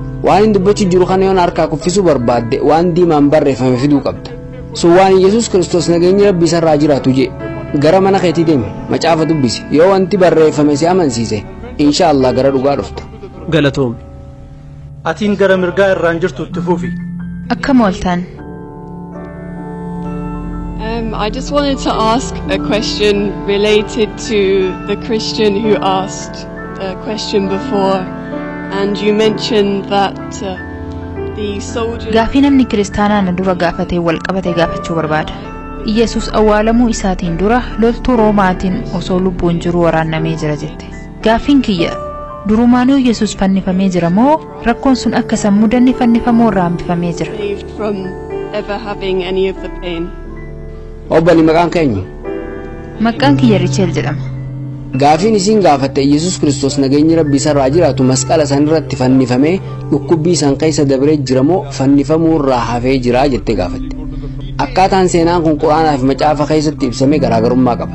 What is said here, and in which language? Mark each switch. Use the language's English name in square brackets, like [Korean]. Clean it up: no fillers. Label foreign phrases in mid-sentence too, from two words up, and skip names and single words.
[Oromo] Waan inni dubbachuu jiru kana yoon harkaa kuffisuu barbaadde waan diimaan barreeffame fiduu qabda. So waan Yesuus Kiristoos nageenyi Rabbii isarraa jiraatu jee gara mana keetii deemi macaafa dubbisi yoo wanti barreeffame si amansiise inshallah gara dhugaa dhufta. Galatoom. Atiin gara mirgaa irraan jirtu itti fufi. Akkam ooltan. [English] I just wanted to ask a question related to the Christian who asked the question before, and you mentioned that the soldiers. [Oromo] Gaafii namni kiristaanaan dura gaafatee wal qabatee gaafachuu barbaada. Yesus awwaalamuu isaatiin dura loltuu Roomaatiin osoo lubbuun jiru waraannamee jira jette. Gaafiin kiyya durumaanuu Yesus fannifamee jira moo rakkoon sun akka sammuu danni fannifamoo irraa hambifamee jira? [English] Saved from ever having any of the pain. [Oromo] Obbani maqaan keenyu? Maqaan kiyya Richel jedhama. Gaafiin isiin gaafatte Yesuus Kiristoos nageenyi Rabbii isarraa jiraatu masqala san irratti fannifamee dhukkubbii san keessa dabree jira moo fannifamuu irraa hafee jira jettee gaafatte. Akkaataan seenaan kun Quraanaa fi macaafa keessatti ibsamee garaagarummaa qaba.